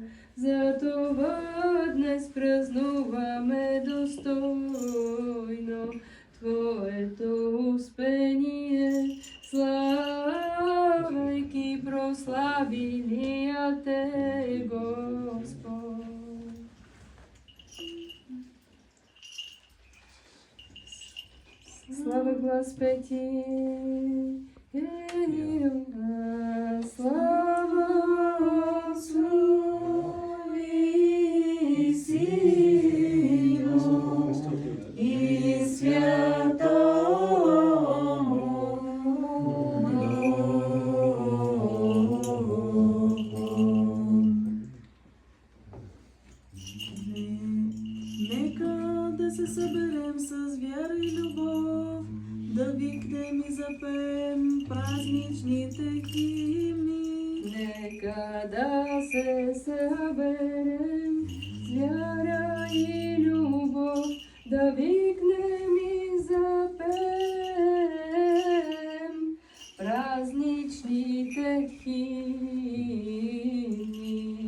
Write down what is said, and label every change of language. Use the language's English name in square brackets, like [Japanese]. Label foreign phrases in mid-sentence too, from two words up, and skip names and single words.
[Bulgarian] Затова днес празнуваме достойно Твоето успение, славайки прославилия Те, Господ. [Church Slavic] Слава Господи, слава Отцу и Сину и Святому Духу. [Bulgarian] Нека да се съберем с вяра и любов, да викнем и запеем празничните химни. Нека да се съберем с вяра и любов, да викнем и запеем празничните химни.